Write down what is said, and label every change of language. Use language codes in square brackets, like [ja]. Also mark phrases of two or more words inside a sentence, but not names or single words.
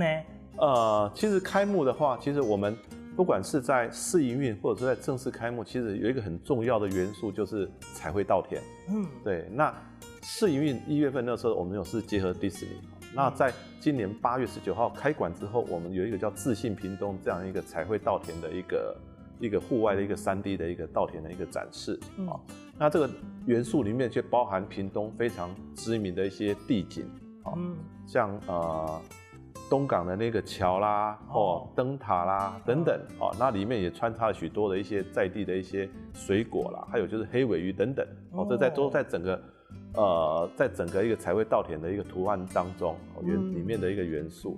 [zh] 其實開幕的話，其實我們不管是在試營運或者是在正式開幕，其實有一個很重要的元素就是彩繪稻田。對。那試營運1月份那時候，我們有是結合迪士尼。那在今年8月19號開館之後，我們有一個叫自信屏東這樣一個彩繪稻田的一個戶外的一個 3D 的一個稻田的一個展示。那這個元素裡面卻包含屏東非常知名的一些地景。像東港的那個橋啦，燈塔啦等等，那裡面也穿插了許多的一些在地的一些水果啦，還有就是黑鮪魚等等，這都在整個一個彩繪稻田的一個圖案當中，裡面的一個元素。